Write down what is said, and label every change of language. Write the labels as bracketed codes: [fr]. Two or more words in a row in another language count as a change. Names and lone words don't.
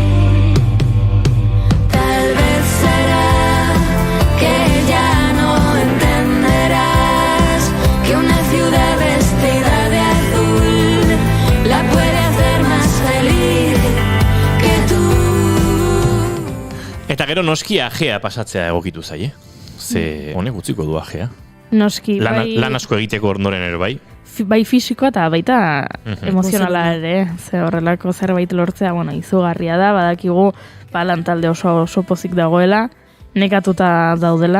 [es] Tal vez será que ya no entenderás que una ciudad vestida de azul la puede hacer más feliz que tú. [eu] Eta gero noski ajea pasatzea egokitu zaie. Ze honek utziko du ajea. Noski, lan asko egiteko ondoren ere bai. Bai fisikoa eta baita emozionala ere. Ze horrelako zerbait lortzea, izugarria da, badakigu lantalde oso pozik dagoela, nekatuta daudela.